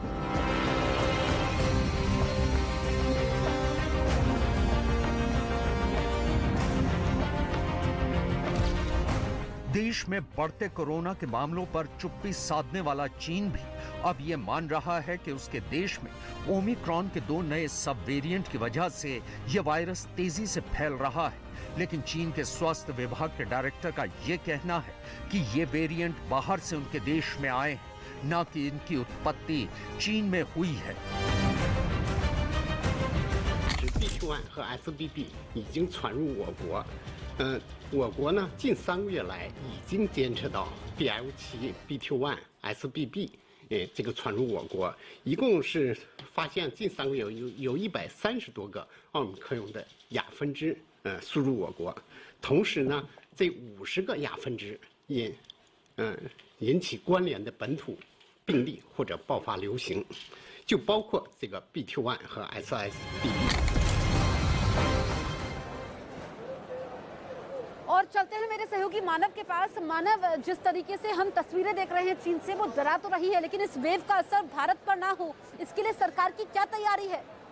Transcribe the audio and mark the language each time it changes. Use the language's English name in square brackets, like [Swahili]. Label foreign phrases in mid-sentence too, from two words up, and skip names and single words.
[Hindi] देश में बढ़ते कोरोना के मामलों पर चुप्पी साधने वाला चीन भी अब ये मान रहा है कि उसके देश में ओमिक्रॉन के 2 नए [English] sub variant [Hindi] की वजह से यह वायरस तेजी से फैल रहा है। लेकिन चीन के स्वास्थ्य विभाग के डायरेक्टर का यह कहना है कि ये वेरिएंट बाहर से उनके देश में आए हैं, न कि इनकी उत्पत्ति चीन में हुई है। [Chinese] BQ.1 和 SBB 已经传入我国。我国呢近3个月来已经监测到 BF.7、BQ.1、SBB 这个传入我国，一共是发现近3个月有130多个奥密克戎的亚分支输入我国，同时呢这50个亚分支引起关联的本土病例或者爆发流行，就包括这个 BQ.1 和 SSBB。 [Hindi] और चलते हैं मेरे सहयोगी मानव के पास। मानव, जिस तरीके से हम तस्वीरें देख रहे हैं चीन से, वो डरा तो रही है, लेकिन इस वेव का असर भारत पर ना हो, इसके लिए सरकार की क्या तैयारी है?